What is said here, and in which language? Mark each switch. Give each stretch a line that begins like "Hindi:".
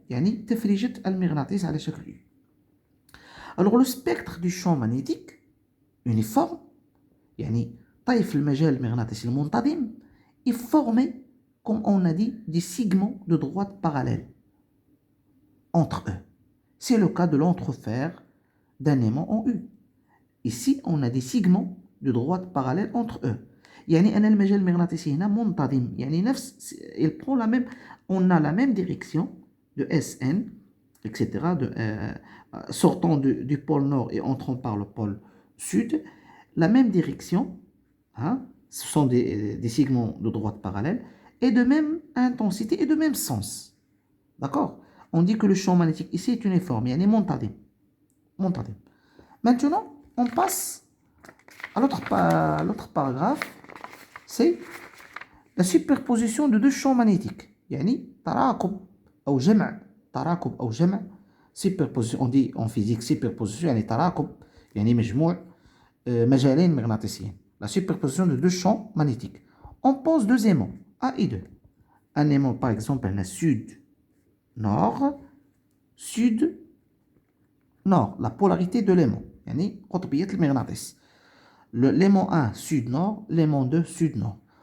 Arabic: يعني تفريجة المغناطيس على شكل U.
French: Alors le spectre du champ magnétique uniforme
Arabic: يعني طيف المجال المغناطيسي المنتظم
French: est formé, comme on a dit, des segments de droite parallèles entre eux. C'est le cas de l'entrefer d'un aimant en U. Ici, on a des segments de droite parallèles entre eux.
Arabic: يعني أن المجال المغناطيسي هنا منتظم يعني
French: il prend la même, on a la même direction de SN, etc. Sortant du pôle nord et entrant par le pôle sud, la même direction, hein, ce sont des segments de droite parallèles et de même intensité et de même sens. D'accord? On dit que le champ magnétique ici est uniforme,
Arabic: يعني منتظم.
French: Maintenant, on passe à l'autre paragraphe, c'est la superposition de deux champs magnétiques.
Arabic: يعني تراكب أو جمع superposition.
French: On dit en physique
Arabic: superposition يعني تراكب يعني مجموع مجالين مغناطيسيين.
French: La superposition de deux champs magnétiques. On pose deux aimants, A et 2. Un aimant par exemple un sud-nord, sud-nord, la polarité de l'aimant.
Arabic: يعني قطبية المغناطيس.
French: L'aimant 1 sud-nord, l'aimant 2 sud-nord.